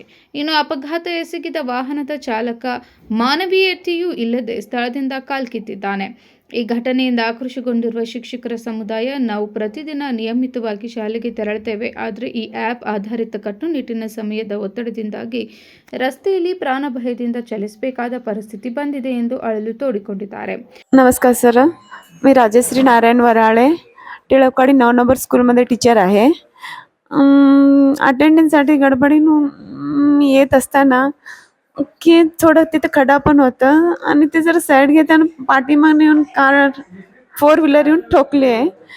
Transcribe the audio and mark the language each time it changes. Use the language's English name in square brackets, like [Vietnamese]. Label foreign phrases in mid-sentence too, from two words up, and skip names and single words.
[Kannada] ಇನ್ನು ಅಪಘಾತ ಎಸಗಿದ ವಾಹನದ ಚಾಲಕ ಮಾನವೀಯತೆಯೂ ಇಲ್ಲದೆ ಸ್ಥಳದಿಂದ ಕಾಲ್ಕಿತ್ತಿದ್ದಾನೆ. ಈ ಘಟನೆಯಿಂದ ಆಕ್ರೋಶಗೊಂಡಿರುವ ಶಿಕ್ಷಕರ ಸಮುದಾಯ, ನಾವು ಪ್ರತಿದಿನ ನಿಯಮಿತವಾಗಿ ಶಾಲೆಗೆ ತೆರಳುತ್ತೇವೆ, ಆದರೆ ಈ ಆ್ಯಪ್ ಆಧಾರಿತ ಕಟ್ಟುನಿಟ್ಟಿನ ಸಮಯದ ಒತ್ತಡದಿಂದಾಗಿ ರಸ್ತೆಯಲ್ಲಿ ಪ್ರಾಣ ಭಯದಿಂದ ಚಲಿಸಬೇಕಾದ ಪರಿಸ್ಥಿತಿ ಬಂದಿದೆ ಎಂದು ಅಳಲು तोडिಕೊಂಡಿದ್ದಾರೆ. [Marathi] नमस्कार सर, मी राजश्री नारायण वराळे टिळकवाडी 9 नंबर स्कूलमध्ये टीचर आहे. अटेंडन्ससाठी गडबडीनं येत असताना की थोडं तिथं खडा पण होतं आणि ते जरा साईड घेताना पाठीमागून येऊन कार 4 व्हीलर येऊन ठोकली आहे.